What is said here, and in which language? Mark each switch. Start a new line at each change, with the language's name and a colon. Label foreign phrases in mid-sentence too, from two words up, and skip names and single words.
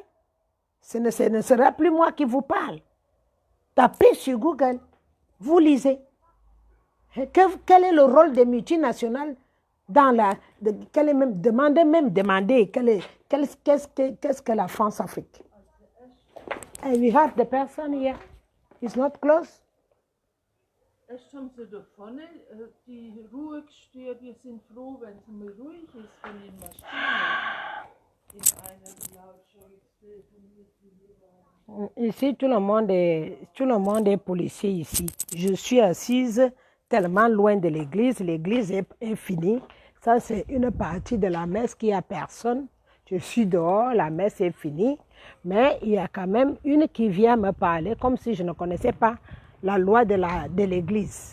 French: Ce ne sera plus moi qui vous parle. Tapez sur Google. Vous lisez. Quel est le rôle des multinationales dans la... Demandez qu'est-ce que la France-Afrique?
English: And we have the person here. It's not close.
German: Erst haben sie da vorne die Ruhe gestört. Wir sind froh, wenn es mal ruhig ist von den Maschinen. In einer Lautstärke.
French: Ici, tout le monde est policier ici. Je suis assise tellement loin de l'église. L'église est finie. Ça, c'est une partie de la messe qui a personne. Je suis dehors, la messe est finie. Mais il y a quand même une qui vient me parler comme si je ne connaissais pas la loi de l'église.